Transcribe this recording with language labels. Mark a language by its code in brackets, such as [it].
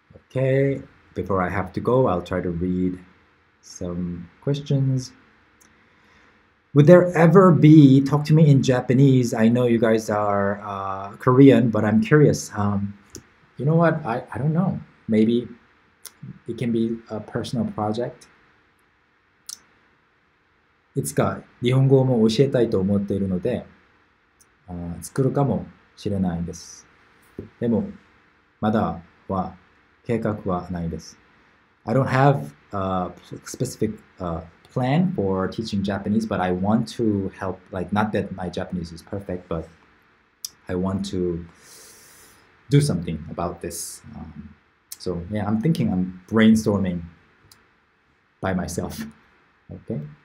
[en] Okay, before I have to go, I'll try to read some questions. Would there ever be, talk to me in Japanese? I know you guys are Korean, but I'm curious. You know what? I don't know. Maybe it can be a personal project. [ja] いつか日本語も教えたいと思っているので、作るかもしれないです。でも、まだは計画はないです。 [en] I don't have a specific plan for teaching Japanese, but I want to help, like, not that my Japanese is perfect, but I want to do something about this. So yeah, I'm brainstorming by myself. Okay.